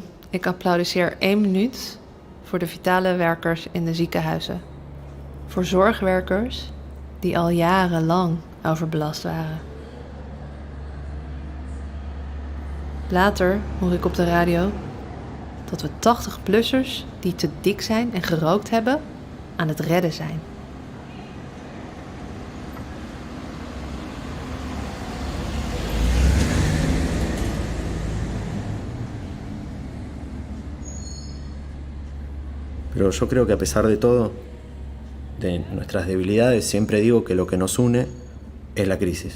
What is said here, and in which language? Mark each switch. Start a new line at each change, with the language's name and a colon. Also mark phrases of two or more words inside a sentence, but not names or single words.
Dutch: Ik applaudisseer 1 minuut voor de vitale werkers in de ziekenhuizen. Voor zorgwerkers die al jarenlang overbelast waren. Later hoor ik op de radio dat we 80-plussers die te dik zijn en gerookt hebben, aan het redden zijn.
Spanish: Pero yo creo que a pesar de todo, de nuestras debilidades, siempre digo que lo que nos une es la crisis.